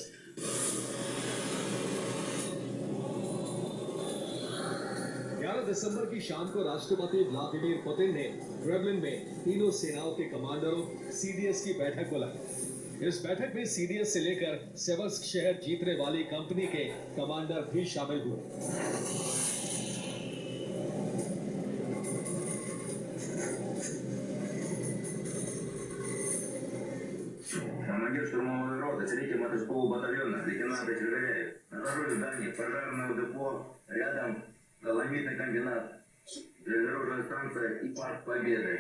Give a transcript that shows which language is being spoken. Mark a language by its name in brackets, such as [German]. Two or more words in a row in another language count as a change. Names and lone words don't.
[Hindi] 11 दिसंबर की शाम को राष्ट्रपति व्लादिमीर पुतिन ने क्रेमलिन में तीनों सेनाओं के कमांडरों सीडीएस की बैठक बुलाई। इस बैठक में सीडीएस से लेकर सेवर्स्क शहर जीतने वाली कंपनी के कमांडर भी शामिल हुए। [Russian] Командир штурмовой роты 3-го мотоскового батальона, лейтенант Червяев, обнаружил здание пожарного депо, рядом доломитный комбинат, железнодорожная станция и парк Победы.